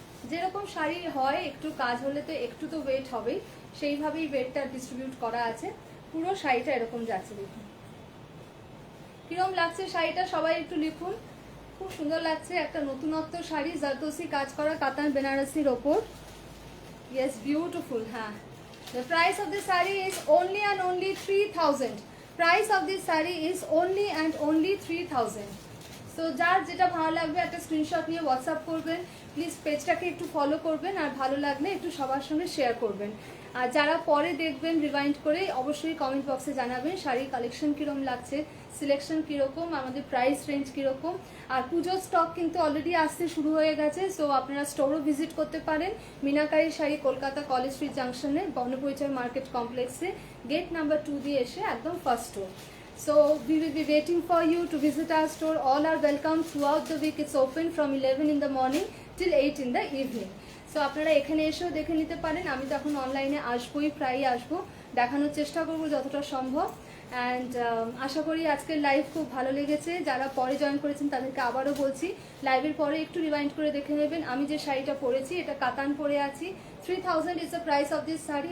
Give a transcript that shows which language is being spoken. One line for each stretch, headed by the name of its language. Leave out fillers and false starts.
Bangla: যেরকম শাড়ি হয় একটু কাজ হলে তো একটু তো ওয়েট হবেই, সেইভাবেই ওয়েটটা ডিস্ট্রিবিউট করা আছে। পুরো শাড়িটা এরকম যাচ্ছে, দেখুন কিরম লাগছে শাড়িটা সবাই একটু লিখুন। খুব সুন্দর লাগছে, একটা নতুনত্ব শাড়ি, জারদোসি কাজ করা কাতান বেনারসির ওপর। Yes, beautiful.
English: হ্যাঁ, the price of this saree is only and only 3000. Price of this saree is only and only 3000.
Bangla: So যার যেটা ভালো লাগবে একটা স্ক্রিনশট নিয়ে হোয়াটসঅ্যাপ করবেন, প্লিজ পেজটাকে একটু ফলো করবেন, আর ভালো লাগলে একটু সবার সঙ্গে শেয়ার করবেন। আর যারা পরে দেখবেন রিভাইন্ড করে অবশ্যই কমেন্ট বক্সে জানাবেন শাড়ির কালেকশন কীরকম লাগছে, সিলেকশন কীরকম, আমাদের প্রাইস রেঞ্জ কীরকম। আর পুজোর স্টক কিন্তু অলরেডি আসতে শুরু হয়ে গেছে, সো আপনারা স্টোরও ভিজিট করতে পারেন। মিনাকারি শাড়ি কলকাতা কলেজ স্ট্রিট জাংশনে বর্ণপরিচয় মার্কেট কমপ্লেক্সে গেট নাম্বার 2 দিয়ে এসে একদম first store.
English: So we will be waiting for you to visit our store. All are welcome throughout the week. It's open from 11 in the morning till 8 in the evening.
Bangla: So আপনারা এখানে এসেও দেখে নিতে পারেন। আমি তো এখন অনলাইনে আসবোই, প্রায়ই আসবো, দেখানোর চেষ্টা করবো যতটা সম্ভব। অ্যান্ড আশা করি আজকের লাইভ খুব ভালো লেগেছে। যারা পরে জয়েন করেছেন তাদেরকে আবারও বলছি, লাইভের পরে একটু রিমাইন্ড করে দেখে নেবেন। আমি যে শাড়িটা পরেছি এটা কাতান পরে আছি।
English: 3000 is the price of this sari.